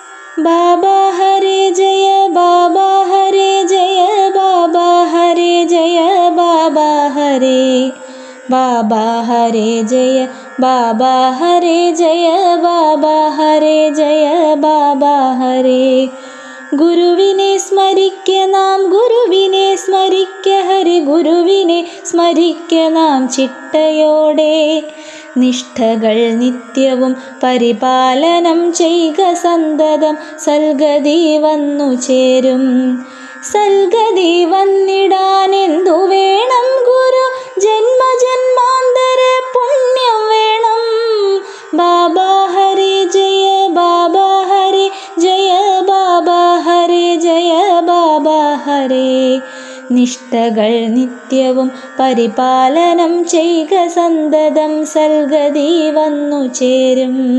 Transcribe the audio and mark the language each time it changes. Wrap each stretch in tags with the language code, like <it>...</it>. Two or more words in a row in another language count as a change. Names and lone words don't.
<hi>बाबा हरे जय बाबा हरे जय बाबा हरे जय बाबा हरे बाबा हरे जय बाबा हरे जय बाबा हरे जय बाबा हरे</hi> <ml>ഗുരുവിനെ സ്മരിക്ക നാം ഗുരുവിനെ സ്മരിക്ക ഹരി ഗുരുവിനെ സ്മരിക്ക നാം ചിട്ടയോടെ നിഷ്ഠകൾ നിത്യവും പരിപാലനം ചെയ്യുക സന്തതം സൽഗതി വന്നു ചേരും സൽഗതി വന്നിടാൻ എന്തു വേണം ഗുരു ജന്മജന്മാന്തര പുണ്യം വേണം ബാബാ ഹരി ജയ ബാബാ ഹരി ജയ ബാബാ ഹരി ജയ ബാബാ ഹരി നിഷ്ഠകൾ നിത്യവും പരിപാലനം ചെയ്യുക സന്തതം സൽഗതി വന്നു ചേരും</ml>